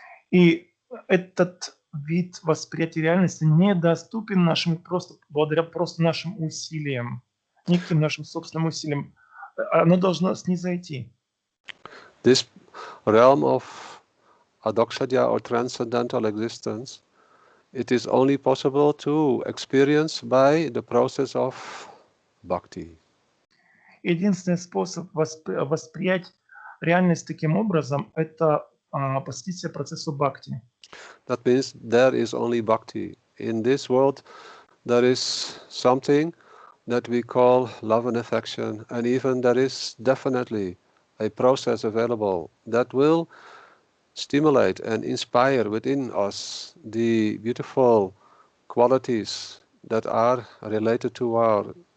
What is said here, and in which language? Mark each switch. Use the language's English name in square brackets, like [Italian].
[Russian] И этот вид восприятия реальности недоступен благодаря нашим усилиям, неким нашим собственным усилиям. Оно должно снизойти. [English] This realm of adokshadya or transcendental existence, it is only possible to experience by the process of bhakti. [Russian] Единственный способ восприять реальность таким образом – это посвятить процессу бхакти. [English] That means there is only bhakti. In this world, there is something that we call love and affection, and even there is definitely a process available that will stimulate and inspire within us the beautiful qualities that are related to our